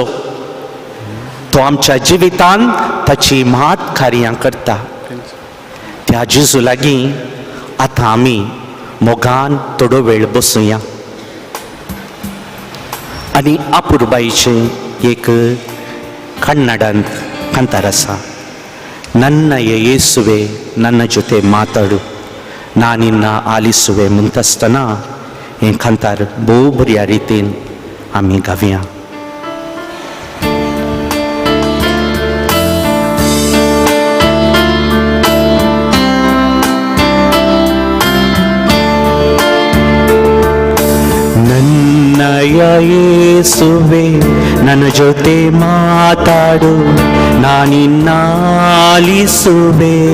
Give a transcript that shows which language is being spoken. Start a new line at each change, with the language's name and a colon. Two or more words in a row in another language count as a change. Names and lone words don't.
Konkani: तो आमच्या जिवितान ताची मात कार्यां करता. त्या जेजू लागीं आतां आमी मोगान थोडो वेळ बसुया आनी आपुरबाईचें एक कन्नडांत कांतार आसा.
Kannada: ನನ್ನ ಯೇಸುವೆ ನನ್ನ ಜೊತೆ ಮಾತಾಡು ನಾನಿನ್ನ ಆಲಿಸುವೆ ಮುಂತಸ್ತಾना
Konkani: हें कांतार भोव बऱ्या रितीन आमी गावया.
Kannada: ನನ್ನಯ ಯೇಸುವೆ ನನ್ನ ಜೊತೆ ಮಾತಾಡು ನಾನಿನ್ನ ಆಲಿಸುವೆ.